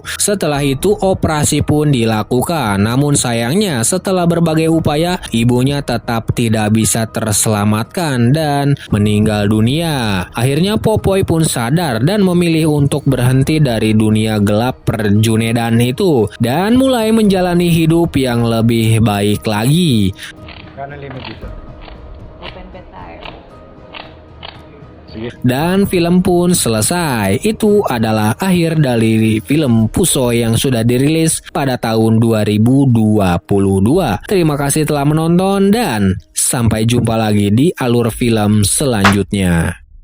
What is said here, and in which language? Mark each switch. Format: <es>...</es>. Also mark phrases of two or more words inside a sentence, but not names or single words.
<id>Setelah itu operasi pun dilakukan. Namun sayangnya setelah berbagai upaya, ibunya tetap tidak bisa terselamatkan dan meninggal dunia. Akhirnya Popeye pun sadar dan memilih untuk berhenti dari dunia gelap perjunedan itu dan mulai menjalani hidup yang lebih baik lagi.</id> <tl>Kano limit dito?</tl> <en>Open bet</en> <tl>tayo. Sige.</tl> <id>Dan film pun selesai. Itu adalah akhir dari film Pusoy yang sudah dirilis pada tahun 2022. Terima kasih telah menonton dan sampai jumpa lagi di alur film selanjutnya.</id>